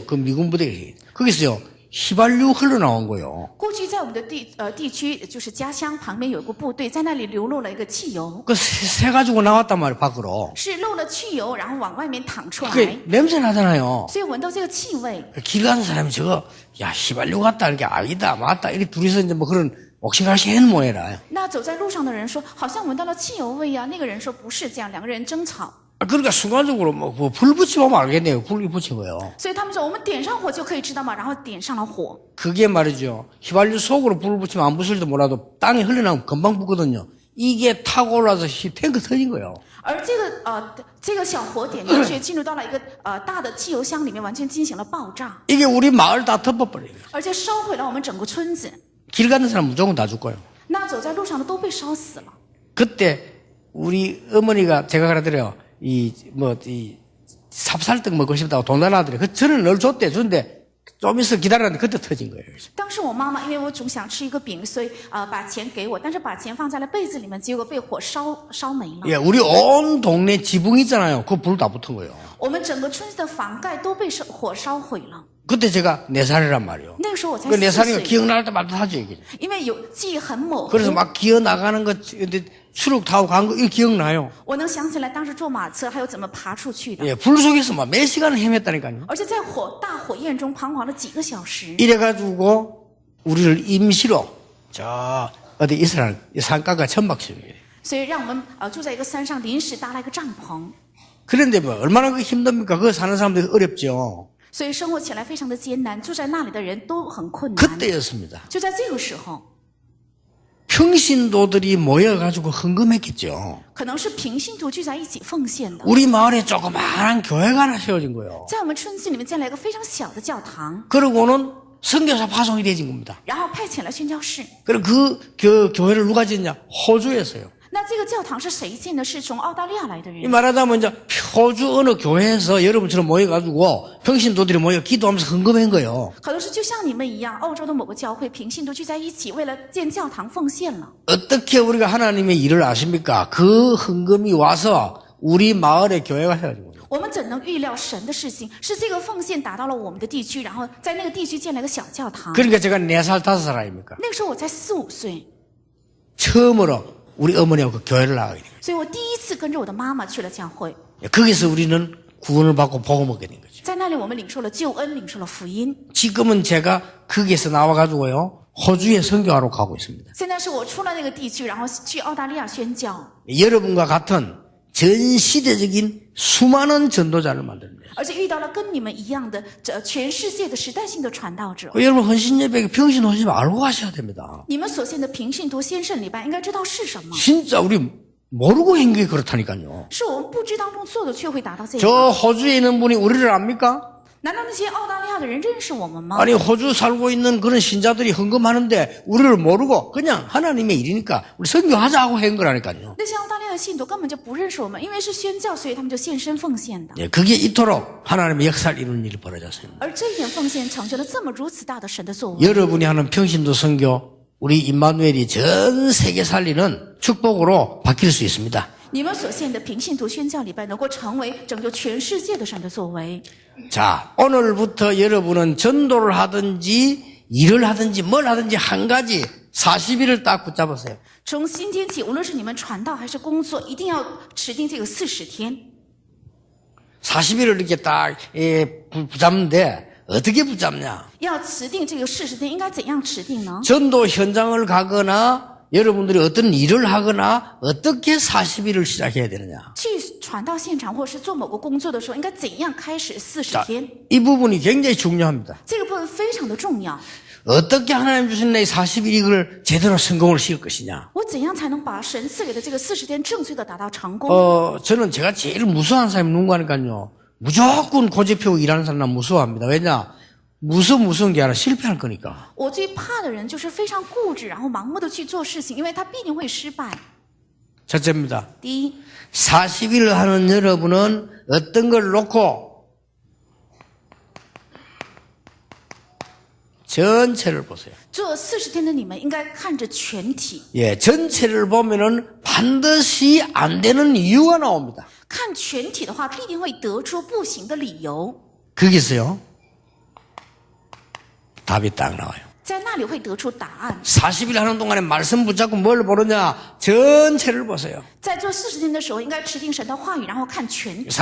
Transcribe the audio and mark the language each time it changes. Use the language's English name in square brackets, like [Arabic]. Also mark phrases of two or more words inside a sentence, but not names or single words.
[Korean] 그 미군 부대 거기서요 휘발유 흘러나온 거요. [Chinese] 过去在我们的地区，就是家乡旁边有个部队，在那里流落了一个汽油， [Korean] 그 새 가지고 나왔단 말이에요 밖으로. [Chinese] 是漏了汽油，然后往外面淌出来， [Korean] 그 냄새 나잖아요. [Chinese] 所以闻到这个气味。 [Korean] 길 가는 사람이 저거 야 휘발유 같다 이렇게 아니다 맞다 이렇게 둘이서 이제 뭐 그런 옥신각신 하는 모양이라. [Chinese] 那走在路上的人说，好像闻到了汽油味啊。那个人说不是这样，两个人争吵。 [Korean] 그러니까 순간적으로 뭐 불 붙이면 알겠네요. 불이 붙이고요. [Chinese] 所以他们说我们点上火就可以知道嘛，然后点上了火。 [Korean] 그게 말이죠. 휘발유 속으로 불을 붙이면 안 붙을지도 몰라도 땅에 흘러나오면 금방 붙거든요. 이게 타고 올라서 탱크 터진 거예요. [Chinese] 而这个小火点进去，进入到了一个大的汽油箱里面，完全进行了爆炸， [Korean] 이게 우리 마을 다 덮어버려요. [Chinese] 而且烧毁了我们整个村子。 [Korean] 길 가는 사람 무조건 다 죽고요. [Chinese] 那走在路上的都被烧死了。 [Korean] 그때 우리 어머니가 제가 그러더래요. 이 삽살떡 먹고 싶다고 돈 달라더래. 그 저는 늘 줬대. 준데 좀 있어 기다렸는데 그때 터진 거예요. [Chinese] 当时我妈妈因为我总想吃一个饼，所以把钱给我，但是把钱放在了被子里面，结果被火烧没了。 [Korean] 예, 우리 온 동네 지붕 있잖아요. 그 불 다 붙은 거예요. [Chinese] 我们整个村子的房盖都被火烧毁了。 [Korean] 그때 제가 4살이란 말이에요. [Chinese] 那个时候我才 그 [Korean] 4 4살이니까 [Chinese] 岁， [Korean] 기억날 때마다 하죠. 이게. [Chinese] 因为有记忆很模糊。 [Korean] 그래서 막 기어 나가는 거 수륙 타고 간 거 이거 기억나요. [Chinese] 我能想起来当时坐马车，还有怎么爬出去的， [Korean] 예, 불 속에서 막 몇 시간을 헤맸다니까요. [Chinese] 而且在大火焰中彷徨了几个小时。 [Korean] 이래가지고 우리를 임시로 저 어디 이스라엘 산가가 천막시켜요. [Chinese] 所以让我们住在一个山上，临时搭了一个帐篷， [Korean] 그런데 뭐 얼마나 그 힘듭니까? 그거 사는 사람들이 어렵죠. [Chinese] 所以生活起来非常的艰难，住在那里的人都很困难。 [Korean] 그때였습니다. [Chinese] 就在这个时候， [Korean] 평신도들이 모여가지고 헌금했겠죠. [Chinese] 可能是平信徒聚在一起奉献的。 [Korean] 우리 마을에 조그마한 교회가 하나 세워진 거예요. [Chinese] 在我们村子里面建了一个非常小的教堂， [Korean] 그러고는 선교사 파송이 되진 겁니다. [Chinese] 然后派遣了宣教士。 [Korean] 그리고 그 교회를 누가 짓냐? 호주에서요. [Chinese] 那这个教堂是谁建的？是从澳大利亚来的 이 人。 [Korean] 말하자면 이제 호주 어느 교회에서 여러분처럼 모여가지고 평신도들이 모여 기도하면서 헌금한 거예요. [Chinese] 可能是就像你们一样，澳洲的某个教会平信徒聚在一起，为了建教堂奉献了。 [Korean] 어떻게 우리가 하나님의 일을 아십니까? 그 헌금이 와서 우리 마을의 교회가 세워진 거예요. [Chinese] 我们怎能预料神的事情？是这个奉献达到了我们的地区，然后在那个地区建了一个小教堂。 [Korean] 그러니까 제가 4살, 5살 아닙니까? [Chinese] 那个时候我才4、5岁， [Korean] 처음으로 우리 어머니하고 그 교회를 나가게 돼요. [Chinese] 所以我第一次跟着我的妈妈去了教会。 [Korean] 거기서 우리는 구원을 받고 복음 얻게 된 거죠. [Chinese] 在那里，我们领受了救恩，领受了福音。 [Korean] 지금은 제가 거기에서 나와가지고요 호주에 선교하러 가고 있습니다. [Chinese] 现在是我出了那个地区，然后去澳大利亚宣教， [Korean] 여러분과 같은 전 시대적인 수많은 전도자를 만듭니다. [Chinese] 而且遇到了跟你们一样的全世界的时代性的传道者。 [Korean] 여러분 헌신예배 평신 헌신 알고 가셔야 됩니다. [Chinese] 你们所献的平信徒先圣礼拜应该知道是什么， [Korean] 진짜 우리 모르고 한 게 그렇다니까요. [Chinese] 是我们不知当中做的，却会达到这 저 个。 [Korean] 호주에 있는 분이 우리를 압니까? [Chinese] 难道那些澳大利亚的人认识我们吗？ [Korean] 아니 호주 살고 있는 그런 신자들이 헌금하는데 우리를 모르고 그냥 하나님의 일이니까 우리 선교하자고 한 거라니까요. [Chinese] 那些澳大利亚的信徒根本就不认识我们，因为是宣教，所以他们就献身奉献的。 [Korean] 예, 그게 이토록 하나님의 역사를 이루는 일이 벌어졌습니다. [Chinese] 而这一点奉献成就了这么如此大的神的作为。 [Korean] 여러분이 하는 평신도 선교 우리 임마누엘이 전 세계 살리는 축복으로 바뀔 수 있습니다. [Chinese] 你们所献的平信徒宣教礼拜能够成为拯救全世界的神的作为。 [Korean] 자, 오늘부터 여러분은 전도를 하든지 일을 하든지 뭘 하든지 한 가지 40일을 딱 붙잡으세요. [Chinese] 从今天起，无论是你们传道还是工作，一定要持定这个40天。 [Korean] 40일을 이렇게 딱 붙잡는데 어떻게 붙잡냐? [Chinese] 要持定这个40天，应该怎样持定呢？ [Korean] 전도 현장을 가거나 여러분들이 어떤 일을 하거나 어떻게 40일을 시작해야 되느냐? [Chinese] 去传道现场或是做某个工作的时候，应该怎样开始40 자, 天？ [Korean] 이 부분이 굉장히 중요합니다. [Chinese] 这个部分非常的重要。 [Korean] 어떻게 하나님 주신 내 40일 이걸 제대로 성공을 시킬 것이냐? [Chinese] 我怎样才能把神赐给的这个40天正确的达到成功？ [Korean] 저는 제가 제일 무서워하는 사람이 누군가 하니까요. 무조건 고집 피우고 일하는 사람 난 무서워합니다. 왜냐? 무서운 게 아니라 실패할 거니까. [Chinese] 我最怕的人就是非常固执，然后盲目的去做事情，因为他必定会失败。 [Korean] 첫째입니다. [Chinese] 第一， [Korean] 40일 하는 여러분은 어떤 걸 놓고 전체를 보세요. [Chinese] 做40天的你们应该看着全体， [Korean] 예, 전체를 보면은 반드시 안 되는 이유가 나옵니다. [Chinese] 看全体的话，必定会得出不行的理由， [Korean] 거기서요. 답이 딱 나와요. [Chinese] 在那里会得出答案。 [Korean] 40일 하는 동안에 말씀 붙잡고 뭘 보느냐? 전체를 보세요. [Chinese] 在做40天的时候，应该持定神的话语，然后看全体。